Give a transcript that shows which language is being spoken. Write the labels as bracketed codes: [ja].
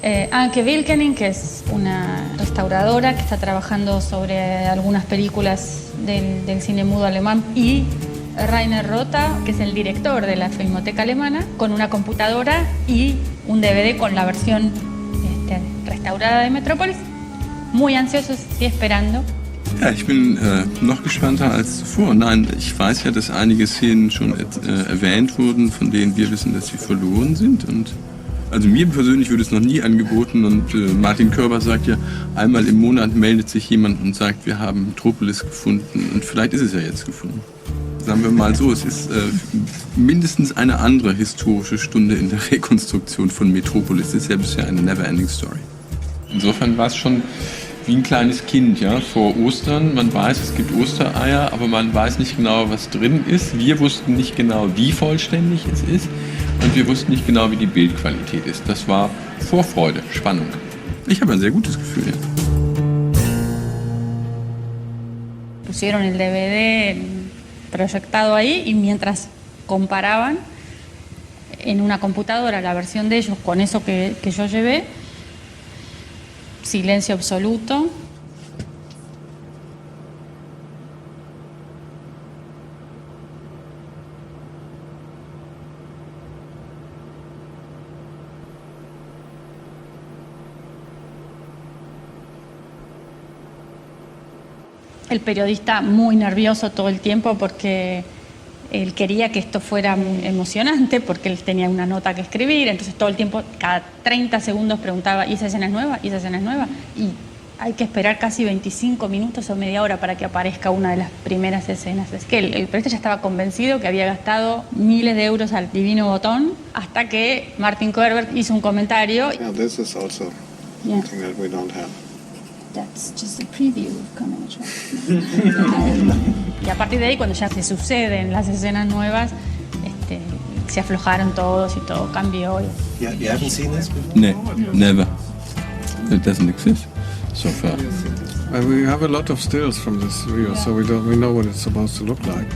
[es] Anke Wilkening, que es una restauradora que está trabajando sobre algunas películas del cine mudo alemán, y Rainer Rota, que es el director de la Filmoteca Alemana, con una computadora y un DVD con la versión restaurada de Metrópolis. Muy ansiosos y esperando. [de] Ja, ich bin noch gespannter als zuvor. Nein, ich weiß ja, dass einige Szenen schon erwähnt wurden, von denen wir wissen, dass sie verloren sind. Und also mir persönlich würde es noch nie angeboten, und Martin Körber sagt ja, einmal im Monat meldet sich jemand und sagt, wir haben Metropolis gefunden, und vielleicht ist es ja jetzt gefunden. Sagen wir mal so, es ist mindestens eine andere historische Stunde in der Rekonstruktion von Metropolis. Das ist ja bisher eine [en] never-ending story. [de] Insofern war es schon wie ein kleines Kind, ja, vor Ostern. Man weiß, es gibt Ostereier, aber man weiß nicht genau, was drin ist. Wir wussten nicht genau, wie vollständig es ist, und wir wussten nicht genau, wie die Bildqualität ist. Das war Vorfreude, Spannung. Ich habe ein sehr gutes Gefühl, ja. [es] Pusieron el DVD proyectado ahí, y mientras comparaban en una computadora la versión de ellos con eso que yo llevé, silencio absoluto. El periodista muy nervioso todo el tiempo, porque él quería que esto fuera muy emocionante, porque él tenía una nota que escribir. Entonces todo el tiempo, cada 30 segundos preguntaba, ¿y esa escena es nueva? ¿Y esa escena es nueva? Y hay que esperar casi 25 minutos o media hora para que aparezca una de las primeras escenas. Es que el periodista ya estaba convencido que había gastado miles de euros al divino botón, hasta que Martin Koerberg hizo un comentario. [en] Yeah, this is also something that we don't have. That's just a preview of coming [es] Y a partir de ahí, cuando ya se suceden las escenas nuevas, se aflojaron todos y todo cambió. [en] You haven't seen this before? No, never. It doesn't exist so far. We have a lot of stills from this video, so we know what it's supposed to look like.